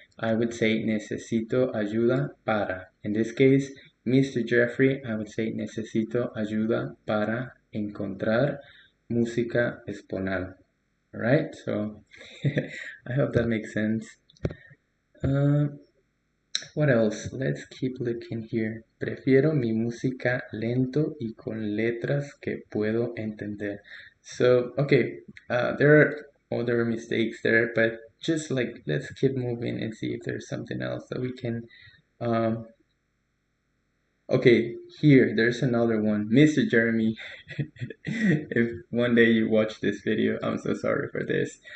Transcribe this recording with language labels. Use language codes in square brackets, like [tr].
[en] I would say [es] necesito ayuda para. [en] In this case, Mr. [es] Jeffrey, [en] I would say [es] necesito ayuda para encontrar música espanol. [en] Alright, so I hope that makes sense. What else? Let's keep looking here. [es] Prefiero mi música lento y con letras que puedo entender. [en] So, okay, there are other mistakes there, but just like, let's keep moving and see if there's something else that we can, okay, here, there's another one. Mr. Jeremy, if one day you watch this video, I'm so sorry for this.